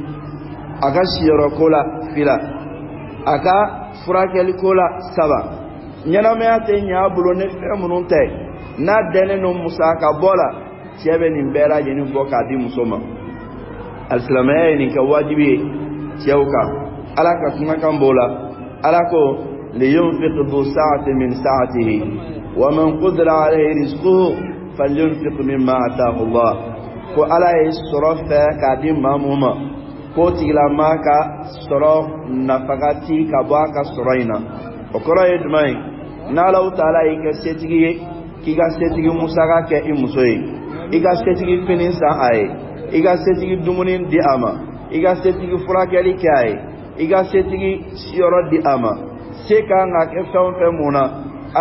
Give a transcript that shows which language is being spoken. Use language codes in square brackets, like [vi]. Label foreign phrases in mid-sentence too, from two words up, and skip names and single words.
[bm] a ka siyɔrɔ ko la fila a ka furakɛli ko la saba ɲɛnamaya tɛ ɲɛ a bolo ni fɛn minnu tɛ n'a dɛnnen don musaka bɔ la cɛ bɛ nin bɛɛ lajɛlen bɔ k'a di muso ma alisilamɛya ye nin kɛ wajibi ye cɛw kan ala ka kumakan b'o la ala ko [ar] لينفق ذو سعة من سعته ومن قدر عليه رزقه فلينفق مما آتاه الله [bm] ko ala ye sɔrɔ fɛ k'a di maa mun ma ko tigilamaa ka sɔrɔ nafakati ka bɔ a ka sɔrɔ in na o kɔrɔ ye jumɛn ye n'Alahu Taala y'i kɛ setigi ye k'i ka setigi musaka kɛ i muso ye i ka setigi fini san a ye i ka setigi dumuni di a ma i ka setigi furakɛli kɛ a ye i ka setigi siyɔrɔ di a ma se kan ka kɛ fɛn o fɛn mun na ala